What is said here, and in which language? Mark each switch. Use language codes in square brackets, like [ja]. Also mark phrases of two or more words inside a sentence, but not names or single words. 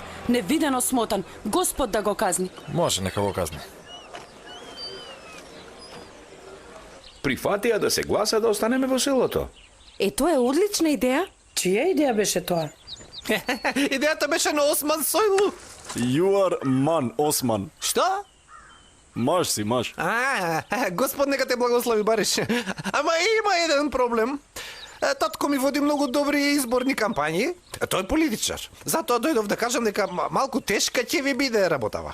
[mk] Невидено смотан. Господ да го казни. Може, нека го казни. Прифатија да се гласа да останеме во селото. Тоа е одлична идеја. Чија идеја беше тоа? Идејата беше на Осман Сојлу. [en] You are man, [mk] Осман. Што? Маж си, маж. Господ нека те благослови, Бариш. Ама има еден проблем. Татко ми води многу добри изборни кампањи. Тој е политичар. Затоа дојдов да кажам дека малку тешка ќе ви биде работава.